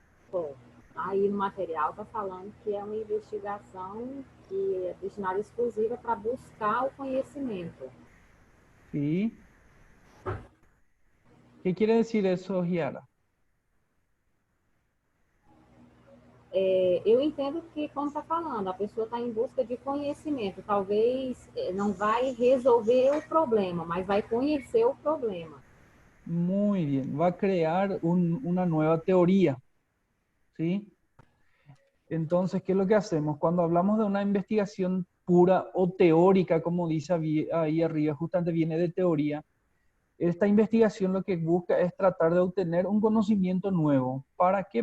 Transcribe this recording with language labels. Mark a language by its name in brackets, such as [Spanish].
[Portuguese] Pô, aí no material está falando que é uma investigação que é destinada exclusiva para buscar o conhecimento. [Spanish] Sí. ¿Qué quiere decir eso, Giara? [Portuguese] Eu entendo que, como está falando, a pessoa está em busca de conhecimento. Talvez não vai resolver o problema, mas vai conhecer o problema. [Spanish] Muy bien. Va a crear una nueva teoría, ¿sí? Entonces, ¿qué es lo que hacemos? Cuando hablamos de una investigación pura o teórica, como dice ahí arriba, justamente viene de teoría, esta investigación lo que busca es tratar de obtener un conocimiento nuevo. ¿Para qué?